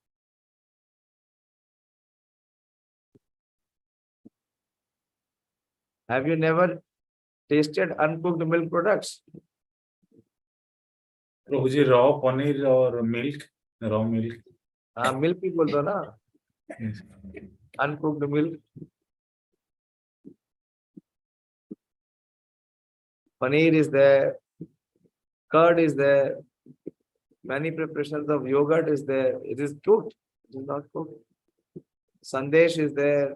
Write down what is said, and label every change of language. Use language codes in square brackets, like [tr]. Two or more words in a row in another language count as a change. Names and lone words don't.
[en] Have you never tasted uncooked milk products? Prabhuji, raw paneer or milk? Raw milk. [hi] Milk ही बोल दो ना. [en] Yes. Uncooked milk. Paneer is there. Curd is there. Many preparations of yogurt is there. It is cooked. It is not cooked. Sandesh is there.